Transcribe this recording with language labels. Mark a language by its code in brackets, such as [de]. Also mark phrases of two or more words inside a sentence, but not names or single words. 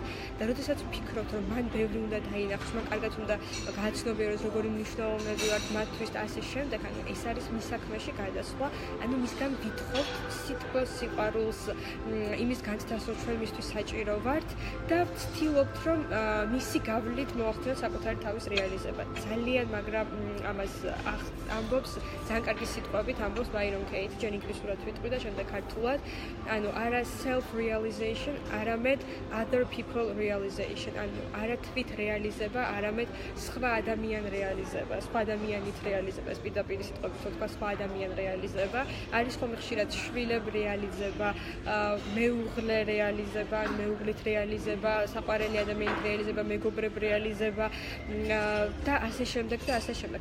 [ka] და როდესაც ვფიქრობთ რომ მან ბევრი უნდა დაინახოს, მან კარგად უნდა გააცნობიეროს როგორი მნიშვნელოვნები ვართ მათთვის და ასე შემდეგ, ანუ ეს არის მის საქმეში გადასვლა, ანუ მისგან ვითხოვთ სიტყვას, სიყვარულს, იმის განცდას, რომ ჩვენ მისთვის საჭირო ვართ და ვცდილობთ რომ მისი გავლით მოახდინოთ საკუთარი თავის რეალიზება. ძალიან მაგრამ ამას ამბობს ძალიან კარგი სიტყვებით ამბობს ბაირონ კეიტი, ჯერ ინგლისურად ვიტყვი და შემდეგ ქართულად. ანუ არა [en] self realization, არამედ other people realization. [ka] ანუ არა თვით რეალიზება, არამედ სხვა ადამიან რეალიზება, სხვა ადამიანით რეალიზება. ეს პირდაპირ სიტყვებით თქვა სხვა ადამიან რეალიზება. არის ხოლმე ხშირად შვილებ რეალიზება, მეუღლე რეალიზება, მეუღლით რეალიზება, საყვარელი ადამიანით რეალიზება, მეგობრებ რეალიზება და ასე შემდეგ და ასე შემდეგ.